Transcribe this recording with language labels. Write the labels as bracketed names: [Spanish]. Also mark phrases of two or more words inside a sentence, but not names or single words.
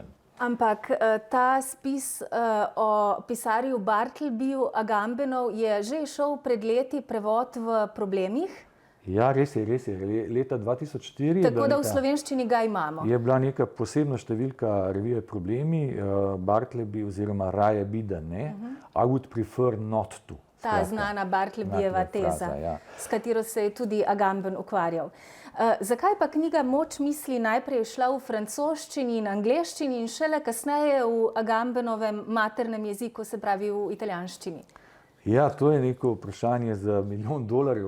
[Slovenian] Ampak ta spis o pisarju Bartlebiju Agambenov je že šel pred leti prevod v Problemih. Ja, res je. Leta 2004 tako da v slovenščini ga imamo. Je bila neka posebna številka revije Problemi, Bartleby oziroma raje bi, da ne. [English] I would prefer not to. [Slovenian] Ta znana Bartlebijeva teza, s katero se je tudi Agamben ukvarjal. Zakaj pa knjiga Moč misli najprej šla v francoščini in angleščini in šele kasneje v Agambenovem maternem jeziku, se pravi v italijanščini? Ja, to je neko vprašanje za $1 milijon.